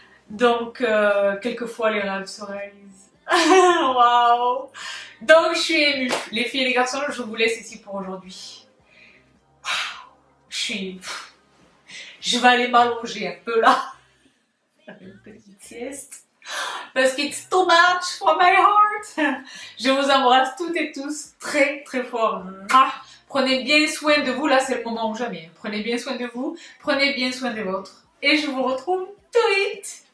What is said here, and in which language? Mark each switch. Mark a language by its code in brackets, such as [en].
[fr] Donc, quelquefois, les rêves se réalisent. Waouh. Donc, je suis émue. Les filles et les garçons, je vous laisse ici pour aujourd'hui. Je vais aller m'allonger un peu là. Une petite sieste. Parce que [en] it's too much for my heart. [fr] Je vous embrasse toutes et tous très très fort. Prenez bien soin de vous. Là, c'est le moment ou jamais. Prenez bien soin de vous. Prenez bien soin des vôtres. Et je vous retrouve tout vite.